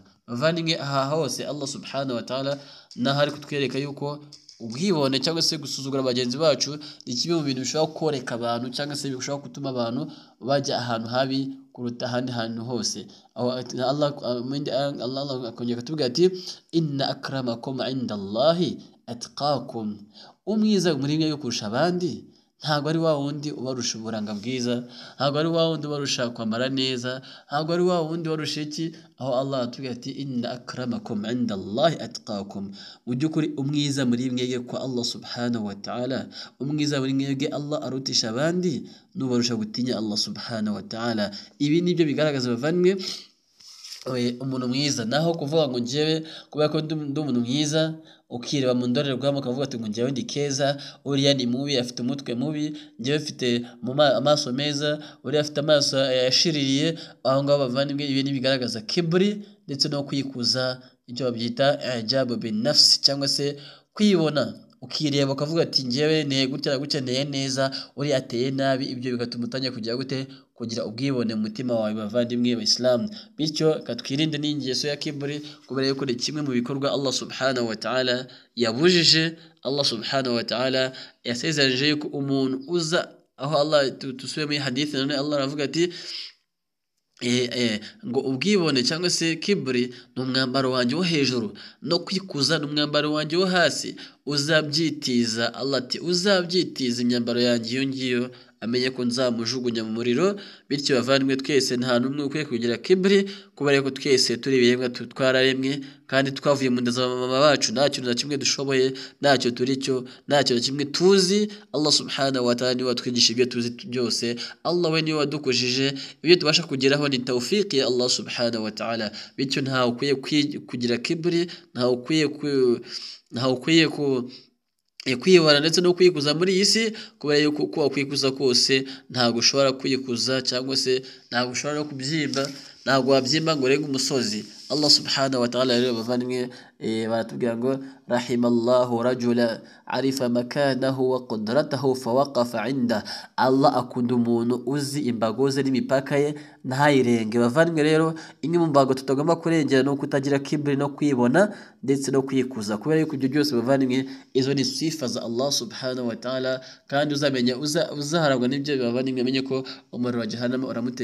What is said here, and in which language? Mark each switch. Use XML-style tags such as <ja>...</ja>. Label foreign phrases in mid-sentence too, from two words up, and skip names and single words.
<rw>Bavandimwe, aha hose</rw> <ar>الله سبحانه وتعالى</ar> <rw>nahari kutwereka yuko ubwibone cyangwa se gusuzugura bagenzi bacu ni kimwe mu bintu bishobora koreka abantu cyangwa se bishobora gutuma abantu bajya ahantu habi kuruta ahandi hantu hose.</rw> <ar>Allah</ar> <rw>akongera kutubwira ati</rw> <ar>إن أكرمكم عند الله أتقاكم,</ar> <rw>umwiza muri mwe yo kurusha abandi ntabwo ari wa wundi ubarusha uburanga bwiza, ntabwo ari wa wundi ubarusha kwambara neza, ntabwo ari wa wundi ubarusha iki, aho Allah atubwira ati</rw> <ar>إن أكرمكم عند الله أتقاكم.</ar> <rw>Mu by'ukuri umwiza muri mwebwe kwa</rw> <ar>الله سبحانه وتعالى,</ar> <rw>umwiza muri mwebwe Allah arutisha abandi n'ubarusha gutinya</rw> <ar>الله سبحانه وتعالى.</ar> <rw>Ibi nibyo bigaragaza bavandimwe umuntu mwiza. Naho kuvuga ngo njyewe kubera ko ndi umuntu mwiza, ukireba mu ndorerwamo ukavuga ati ngo njyewe ndi keza, uriya ni mubi afite umutwe mubi, njyewe mfite amaso meza, uriya afite amaso yashiririye, aho ngaho bavandimwe ibi ni bigaragaza kibri ndetse no kwikuza, icyo babyita</rw> <ar>إعجاب بالنفس,</ar> <rw>cyangwa se kwibona. Ukireba ukavuga ati njyewe nteye gutya na gutya, nteye neza, uriya ateye nabi. Ibyo bigatuma utangira kugira ubwibone mu mutima wawe bavandimwe b'Islam. Bityo katwirinde n'ingeso ya kibri, kubera yuko ni kimwe mu bikorwa</rw> <ar>الله سبحانه وتعالى</ar> <rw>yabujije.</rw> <ar>الله سبحانه وتعالى</ar> <rw>yasezeranyije yuko umuntu uza, aho Allah tusubiye muri hadith none Allah aravuga ati ngo ubwibone cyangwa se kibri ni umwambaro wanjye wo hejuru, no kwikuza ni umwambaro wanjye wo hasi, uzabyitiza. Allah ati uzabyitiza imyambaro yanjye iyo ngiyo amenye ko nzamujugunya mu muriro. Bityo bavandimwe, twese nta numwe ukwiye kugira kibri, kubera ko twese turi ibiremwa twararemwe kandi twavuye mu nda za mama bacu nta kintu na kimwe dushoboye, ntacyo turi cyo, ntacyo na kimwe tuzi.</rw> <ar>الله سبحانه وتعالى</ar> <rw>niwe watwigisha ibyo tuzi byose. Allah we niwe wadukujije, ibyo tubasha kugeraho ni tawfiki ya</rw> <ar>الله سبحانه وتعالى.</ar> <rw>Bityo nta ukwiye kugira kibri, nta ukwiye kwibara ndetse no kwikuza muri iyi si, kubera yuko uko wakwikuza kose ntabwo ushobora kwikuza, cyangwa se ntabwo ushobora no kubyimba, ntabwo wabyimba ngo urenge umusozi.</rw> <ar>الله سبحانه وتعالى</ar> <rw>rero bavandimwe baratubwira ngo</rw> <ar>رحم الله رجلا عرف مكانه وقدرته فوقف عنده.</ar> <rw>Allah akunda umuntu uzi imbago ze n'imipaka ye ntayirenge. Bavandimwe rero, imwe mu mbago tutagomba kurengera no kutagira kibri no kwibona ndetse no kwikuza, kubera yuko ibyo byose bavandimwe izo ni sifa za</rw> <ar>الله سبحانه وتعالى.</ar> <rw>Kandi uzamenya uzaharagwa n'ibyo bavandimwe, amenye ko umuriro wa jahannama uramutegereje.</rw>